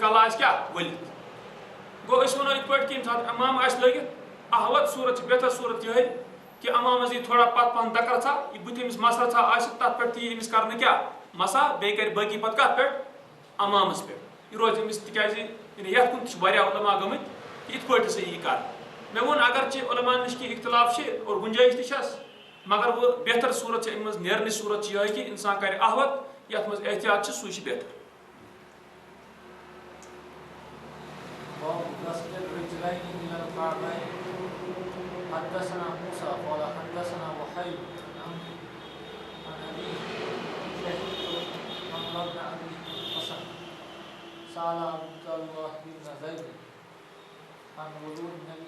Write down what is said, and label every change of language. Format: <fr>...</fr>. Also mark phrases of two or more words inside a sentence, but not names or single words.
<ks>کلہٕ آسہِ کیٛاہ ؤلِتھ گوٚو أسۍ ونو یِتھ پٲٹھۍ کہِ ییٚمہِ ساتہٕ امام آسہِ لٲگِتھ احوت صوٗرت چھِ بہتر صوٗرت یِہے کہِ امامس یی تھوڑا پتھ پہن دکہٕ رژھا یہِ بٕتھِ أمِس مس رژھا آسہِ تتھ پٮ۪ٹھ تہِ یی أمِس کرنہٕ کیٛاہ مسا بیٚیہِ کرِ باقٕے پتہٕ کتھ پٮ۪ٹھ امامس پٮ۪ٹھ یہِ روزِ أمِس تِکیازِ یعنی یتھ کُن تہِ چھِ واریاہ علما گٔمٕتۍ کہِ یِتھ پٲٹھۍ ہسا یی کرنہٕ مےٚ ووٚن اگرچہِ علماہن نِش کینٛہہ اختلاف چھِ اور گُنجٲیش تہِ چھس مگر وۄنۍ بہتر صوٗرت چھِ امہِ منٛز نیرنٕچ صوٗرت چھِ یِہے کہِ انسان کرِ احوت یتھ منٛز احتیاط چھِ سُے چھِ بہتر</ks> <ar>حدثنا موسى قال حدثنا وحيد عن ابي شهيد عن ابن ابي حسن سال عبد الله بن زيد عن وضوء النبي</ar>